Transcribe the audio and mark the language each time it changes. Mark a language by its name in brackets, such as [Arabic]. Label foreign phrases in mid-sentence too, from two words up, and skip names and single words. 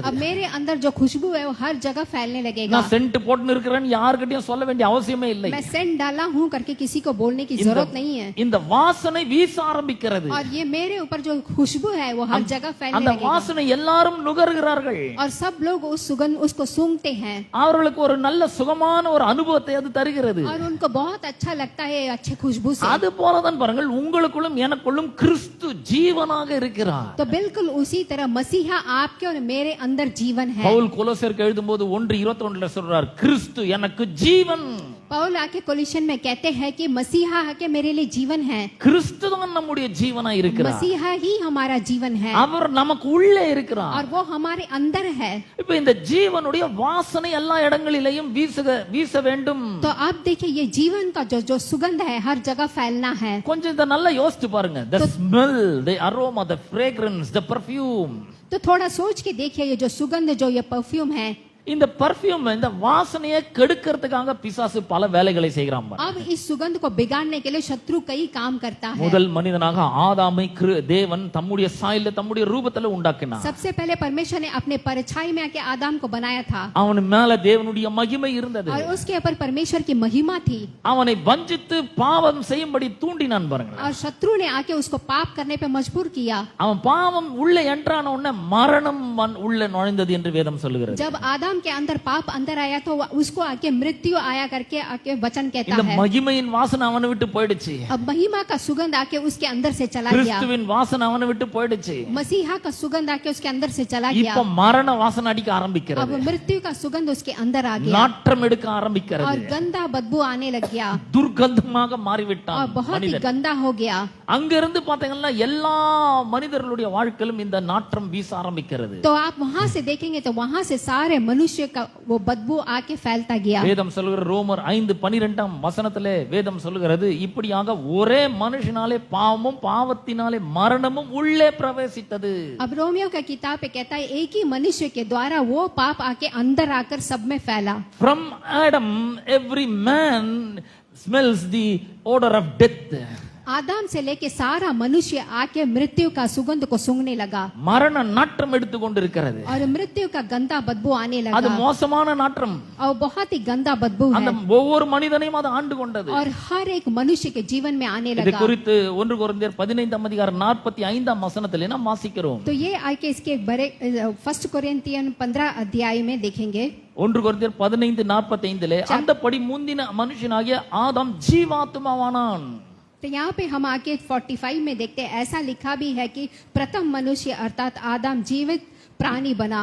[Hindi] अब मेरे अंदर जो खुशबू है वो हर जगह फैलने लगेगा। [Tamil] நான் சென்ட் போட்டுன்னு இருக்கிறேன்னு யார்கிட்டயும் சொல்ல வேண்டிய அவசியமே இல்லை. [Hindi] मैं सेंट डाला हूँ करके किसी को बोलने की जरूरत नहीं है [Tamil] இந்த வாசனை வீச ஆரம்பிக்கிறது. [Hindi] और ये मेरे ऊपर जो खुशबू है वो हर जगह फैलने [Tamil] அந்த [Hindi] लगेगा [Tamil] வாசனை எல்லாரும் நுகர்கிறார்கள். [Hindi] और सब लोग उस सुगंध उसको सूंघते हैं [Tamil] அவர்களுக்கு ஒரு நல்ல சுகமான ஒரு அனுபவத்தை அது தருகிறது. [Hindi] और उनको बहुत अच्छा लगता है अच्छे खुशबू से। [Tamil] அது போலதான் பாருங்கள், உங்களுக்குள்ளும் எனக்குள்ளும் கிறிஸ்து ஜீவனாக இருக்கிறார். [Hindi] तो बिल्कुल उसी तरह मसीहा आपके और मेरे अंदर जीवन है। [Tamil] பவுல் கொலோசியருக்கு எழுதும்போது 1:21 சொல்றார், கிறிஸ்து எனக்கு ஜீவன். [Hindi] पौल आके कोलिशन में कहते हैं कि मसीहा आके मेरे लिए जीवन है। [Tamil] கிறிஸ்து தான் நம்முடைய ஜீவனா இருக்கிறார். [Hindi] मसीहा ही हमारा जीवन है [Tamil] அவர் நமக்கு உள்ளே இருக்கிறார். [Hindi] और वो हमारे अंदर है। [Tamil] இப்ப இந்த ஜீவனுடைய வாசனை எல்லா இடங்களிலேயும் வீச வேண்டும். [Hindi] तो आप देखिए ये जीवन का जो सुगंध है हर जगह फैलना है। [Tamil] கொஞ்சம் இத நல்லா யோசிச்சு பாருங்க. [English] the smell, the aroma, the fragrance, the perfume. [Hindi] तो थोड़ा सोच के देखिए ये जो सुगंध जो ये परफ्यूम है, [Tamil] இந்த பர்ஃபியூம், இந்த வாசனையை கெடுக்கிறதுக்காக பிசாசு பல வேலைகளை செய்கிறான். [Hindi] अब इस सुगंध को बिगाड़ने के लिए शत्रु कई काम करता है। [Tamil] முதல் மனிதனாக ஆதாமை தேவன் தம்முடைய சாயல்ல தம்முடைய ரூபத்துல உண்டாக்கினார். [Hindi] सबसे पहले परमेश्वर ने अपने परछाई में आके आदम को बनाया था [Tamil] அவன் மேல தேவனுடைய மகிமை இருந்தது. [Hindi] और उसके ऊपर परमेश्वर की महिमा थी [Tamil] அவனை வஞ்சித்து பாவம் செய்யும்படி தூண்டினான் பாருங்க. [Hindi] और शत्रु ने आके उसको पाप करने पे मजबूर किया। [Tamil] அவன் பாவம் உள்ளே என்ட்ரான உடனே மரணம் உள்ளே நுழைந்தது என்று வேதம் சொல்லுகிறது. [Hindi] जब आदम के अंदर पाप अंदर आया तो उसको आके मृत्यु आया करके आके वचन कहता [Tamil] இந்த [Hindi] है। [Tamil] மகிமையின் வாசனை அவனை விட்டு போயிடுச்சு. [Hindi] अब महिमा का सुगंध आके उसके अंदर से चला गया। [Tamil] கிறிஸ்துவின் வாசனை அவனை விட்டு போயிடுச்சு. [Hindi] मसीहा का सुगंध आके उसके अंदर से चला गया। [Tamil] இப்ப மரண வாசனை அடிக்க [Hindi] अब [Tamil] ஆரம்பிக்கிறது. [Hindi] मृत्यु का सुगंध उसके अंदर आ गया [Tamil] நாற்றம் எடுக்க [Hindi] और [Tamil] ஆரம்பிக்கிறது. [Hindi] गंदा बदबू आने लग गया [Tamil] துர்கந்தமாக [Hindi] और [Tamil] மாறிவிட்டான் [Hindi] बहुत ही [Tamil] மனிதன். [Hindi] गंदा हो गया। [Tamil] அங்கிருந்து பாத்தீங்கன்னா எல்லா மனிதர்களுடைய வாழ்க்கையிலும் இந்த நாற்றம் வீச ஆரம்பிக்கிறது. [Hindi] तो आप वहां से देखेंगे तो वहां से सारे मनुष्य का वो बदबू आके फैलता गया। [Tamil] வேதம் சொல்லுகிற ரோமர் 5:12 வேதம் சொல்லுகிறது, இப்படியாக ஒரே மனுஷனாலே பாவமும் பாவத்தினாலே மரணமும் உள்ளே பிரவேசித்தது. [Hindi] अब रोमियो का किताब पे कहता है एक ही मनुष्य के द्वारा वो पाप आके अंदर आकर सब में फैला। [English] From Adam every man smells the odor of death. [Hindi] आदम से लेके सारा मनुष्य आके मृत्यु का सुगंध को सूंघने लगा [Tamil] மரண நாற்றம் எடுத்து கொண்டிருக்கிறது. [Hindi] और मृत्यु का गंदा बदबू आने [Tamil] அது [Hindi] लगा [Tamil] மோசமான நாற்றம். [Hindi] और बहुत ही गंदा बदबू [Tamil] அந்த [Hindi] है [Tamil] ஒவ்வொரு மனிதனையும் அது ஆண்டு கொண்டது. [Hindi] और हर एक मनुष्य के जीवन में आने [Tamil] இது [Hindi] लगा। [Tamil] குறித்து 1 கொரிந்தியர் 15 அதிகாரம் 45 வசனத்திலே நாம் வாசிக்கிறோம். [Hindi] तो ये आके इसके बड़े 1 कोरिन्थियन 15 अध्याय में देखेंगे। [Tamil] 1 கொரிந்தியர் 15:45 அந்தபடி முந்தின மனுஷனாகிய ஆதாம் ஜீவாத்மாவானான். [Hindi] तो यहाँ पे हम आके 45 में देखते हैं, ऐसा लिखा भी है कि प्रथम मनुष्य अर्थात आदम जीवित प्राणी बना